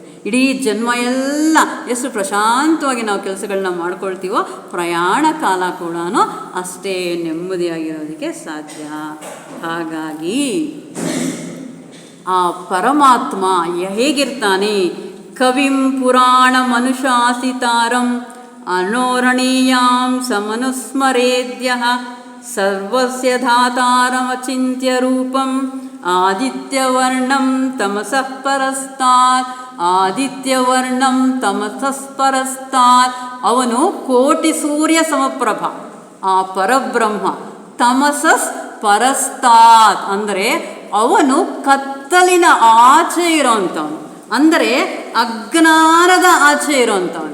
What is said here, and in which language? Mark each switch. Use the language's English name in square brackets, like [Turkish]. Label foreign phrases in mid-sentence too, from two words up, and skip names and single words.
[Kannada] ಇಡೀ ಜನ್ಮ ಎಲ್ಲ ಎಷ್ಟು ಪ್ರಶಾಂತವಾಗಿ ನಾವು ಕೆಲಸಗಳನ್ನ ಮಾಡ್ಕೊಳ್ತೀವೋ ಪ್ರಯಾಣ ಕಾಲ ಕೂಡ ಅಷ್ಟೇ ನೆಮ್ಮದಿಯಾಗಿರೋದಕ್ಕೆ ಸಾಧ್ಯ. ಹಾಗಾಗಿ ಆ ಪರಮಾತ್ಮ ಹೇಗಿರ್ತಾನೆ? [Sanskrit] ಕವಿಂ ಪುರಾಣ ಮನುಷಾಸಿತಾರಂ ಅನೋರಣೀಯಾಂ ಸಮನುಸ್ಮರೇದ್ಯಃ ಸರ್ವಸ್ಯ ಧಾತಾರಮಚಿಂತ್ಯ ರೂಪಂ ಆದಿತ್ಯವರ್ಣಂ ತಮಸಃ ಪರಸ್ತಾತ್. ಆದಿತ್ಯವರ್ಣಂ ತಮಸಃ ಪರಸ್ತಾತ್. [Kannada] ಅವನು ಕೋಟಿ ಸೂರ್ಯ ಸಮಪ್ರಭ, ಆ ಪರಬ್ರಹ್ಮ. [Sanskrit] ತಮಸಸ್ ಪರಸ್ತಾತ್ [Kannada] ಅಂದರೆ ಅವನು ಕತ್ತಲಿನ ಆಚೆ ಇರೋವಂಥವನು, ಅಂದರೆ ಅಜ್ಞಾನದ ಆಚೆ ಇರೋವಂಥವನು.